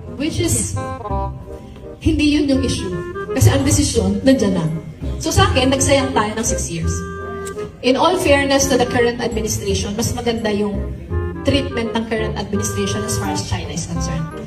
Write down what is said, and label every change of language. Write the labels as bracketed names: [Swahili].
[English] Which is, [Filipino] hindi yun yung issue. Kasi ang desisyon, nandiyan na. So sa akin, nagsayang tayo ng 6 years. [English] In all fairness to the current administration, [Filipino] mas maganda yung [English] treatment ng current administration as far as China is concerned.